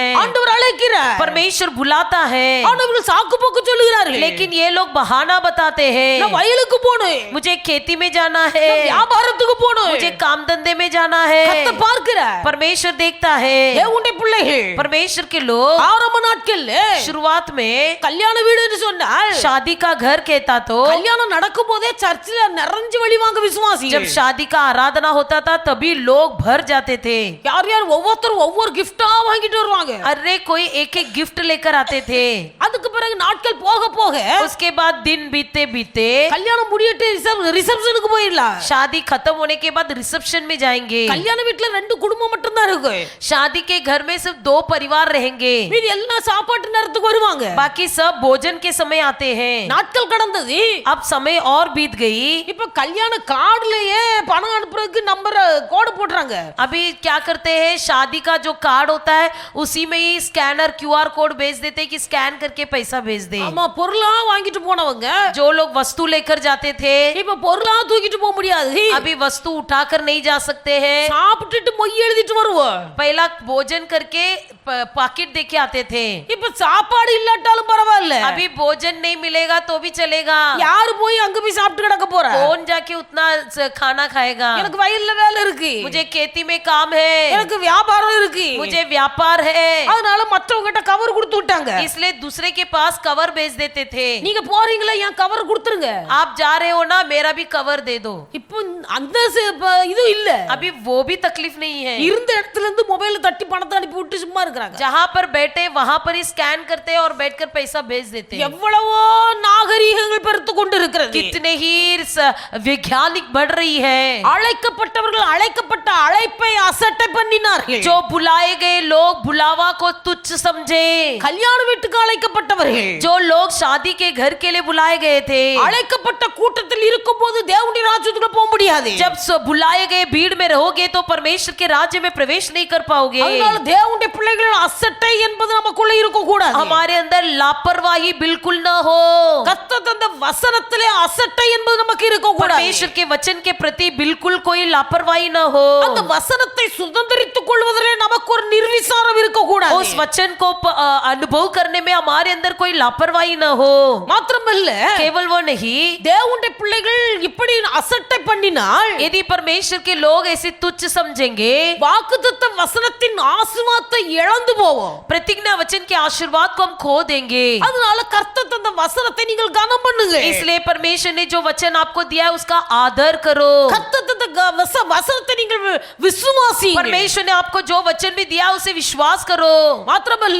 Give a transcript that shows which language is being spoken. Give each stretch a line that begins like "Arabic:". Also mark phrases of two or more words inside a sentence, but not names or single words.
Tamil: ஆண்டவர் அழைக்கிறார்,
Hindi: परमेश्वर बुलाता है,
Tamil: ஆண்டவர்கள் சாக்கு போக்கு சொல்லுகிறார்கள்.
Hindi: लेकिन ये लोग बहाना बताते हैं।
Tamil: நான் வயலுக்கு போணும்,
Hindi: मुझे खेती में जाना है,
Tamil: நான் வியாபாரத்துக்கு போணும்.
Hindi: मुझे काम धंधे में जाना है।
Tamil: கர்த்தர் பார்க்கிறார்,
Hindi: परमेश्वर देखता है।
Tamil: தேவனுடைய பிள்ளைகள்
Hindi: परमेश्वर के लोग
Tamil: ஆரம்ப நாட்கள்ல
Hindi: शुरुआत में
Tamil: கல்யாண வீடுன்னு சொன்னால்
Hindi: शादी का घर कहता तो
Tamil: கல்யாணம் நடக்கும் போதே சர்ச்சில் நிறைஞ்சு வழிவாங்க விசுவாசி.
Hindi: जब शादी का आराधना होता था तभी लोग भर जाते थे।
Tamil: யார் யார் ஒவ்வொருத்தரும் ஒவ்வொரு கிஃப்டா வாங்கிட்டு வருவாங்க.
Hindi: अरे कोई एक एक गिफ्ट लेकर आते थे।
Tamil: அதுக்கு பிறகு நாட்கள் போக போக
Hindi: उसके बाद दिन बीतते बीतते
Tamil: கல்யாணம் முடியிட்டு ரிசப்ஷனுக்கு போயிடலாம்.
Hindi: शादी खत्म होने के बाद रिसेप्शन में जाएंगे।
Tamil: கல்யாண வீட்டுல ரெண்டு குடும்பம் மட்டும் தான் இருக்கு.
Hindi: शादी के घर में सिर्फ 2 परिवार रहेंगे,
Tamil: மீதி எல்லாம் சாப்பாட்டு நேரத்துக்கு வருவாங்க.
Hindi: बाकी सब भोजन के समय आते हैं।
Tamil: நாட்கள் கடந்தது,
Hindi: अब समय और बीत गई।
Tamil: இப்ப கல்யாண கார்டுலயே பணம் அனுப்புறதுக்கு
English: number code
Tamil: போடுறாங்க.
Hindi: अभी क्या करते हैं, शादी का जो कार्ड होता है उसी में ही
English: scanner QR code
Hindi: भेज देते हैं कि स्कैन करके पैसा भेज दे।
Tamil: ஆமா, பொருளா வாங்கிட்டு போனவங்க
Hindi: जो लोग वस्तु लेकर जाते थे
Tamil: இப்ப பொருளா தூக்கிட்டு போக முடியாது.
Hindi: अभी वस्तु उठाकर नहीं जा सकते हैं।
Tamil: சாப்பிட்டுட்டு மொய் எழுதிட்டு வருவோம்.
Hindi: पहला भोजन करके पाकिट देके आते थे।
Tamil: இப்ப சாப்பாடு இல்லாட்டாலும் பரவாயில்ல,
Hindi: अभी भोजन नहीं मिलेगा तो भी चलेगा।
Tamil: யாரு போய் அங்க போய் சாப்பிட்டு கிடக்க போற?
Hindi: कौन जाके उतना खाना खाएगा?
Tamil: எனக்கு வயல்ல வேலை இருக்கு,
Hindi: मुझे खेती में काम है,
Tamil: எனக்கு வியாபாரம் இருக்கு,
Hindi: मुझे व्यापार है।
Tamil: அதனால மற்றவங்க கிட்ட கவர் கொடுத்து விட்டாங்க.
Hindi: इसलिए दूसरे के पास कवर भेज देते थे।
Tamil: நீங்க போறீங்களா, என் கவர் கொடுத்துருங்க.
Hindi: आप जा रहे हो ना, मेरा भी कवर दे दो।
Tamil: இப்போ அந்த இது இல்ல.
Hindi: अभी वो भी तकलीफ नहीं है।
Tamil: இருந்த இடத்துல இருந்து மொபைல் தட்டி பணத்தை அனுப்பி விட்டு சும்மா இருக்காங்க.
Hindi: जहाँ पर बैठे वहां पर ही स्कैन करते हैं और बैठकर पैसा भेज देते हैं।
Tamil: எவ்வளவோ நாகரீகங்கள் பெருத்து கொண்டு இருக்கிறது.
Hindi: कितने ही वैज्ञानिक बढ़ रही है।
Tamil: அழைக்கப்பட்டவர்கள் அழைக்கப்பட்ட அழைப்பை அசட்டை பண்ணினார்கள்.
Hindi: जो बुलाए गए लोग बुलावा को तुच्छ समझे।
Tamil: கல்யாண வீட்டுக்கு அழைக்கப்பட்டவர்கள்,
Hindi: जो लोग शादी के घर के लिए बुलाए गए थे,
Tamil: அழைக்கப்பட்ட கூட்டத்தில் இருக்கும்போது தேவனுடைய ராஜ்யத்துக்குள்ள போக முடியாது.
Hindi: जब बुलाए गए भीड़ में रहोगे तो परमेश्वर के राज्य में प्रवेश नहीं कर पाओगे।
Tamil: அதனால தேவனுடைய பிள்ளைகள் அசட்டை என்பது நமக்குள்ள இருக்க கூடாது.
Hindi: हमारे अंदर लापरवाही बिल्कुल ना हो।
Tamil: கர்த்தர் தந்த வசனத்திலே அசட்டை என்பது நமக்கு இருக்க கூடாது.
Hindi: परमेश्वर के वचन के प्रति बिल्कुल कोई लापरवाही ना हो।
Tamil: அந்த வசனத்தை சுதந்தரித்துக் கொள்வதிலே நமக்கு ஒரு நிர்விசாரம் இருக்க கூடாது.
Hindi: उस वचन को अनुभव करने में हमारे अंदर कोई लापरवाही ना हो।
Tamil: மாத்திரமல்ல,
Hindi: केवल वो नहीं,
Tamil: தேவனுடைய பிள்ளைகள் இப்படி அசட்டை பண்ணினால்
Hindi: यदि परमेश्वर के लोग ऐसे तुच्छ समझेंगे,
Tamil: வாக்குத்தத்த வசனத்தின் ஆசீர்வாதத்தை இழந்து போவோம்.
Hindi: प्रतिज्ञा वचन के आशीर्वाद को हम खो देंगे।
Tamil: அதனால கர்த்தர் தந்த வசனத்தை நீங்கள் கனம் பண்ணுங்க. மதியுங்கள்.
Hindi: इसलिए परमेश्वर ने जो वचन आपको दिया है उसका आदर करो.
Tamil: கர்த்தர் தந்த வசனத்தை நீங்கள் விசுவாசியுங்கள்.
Hindi: परमेश्वर ने आपको जो वचन भी दिया उसे विश्वास करो.
Tamil: மாத்திரமல்ல,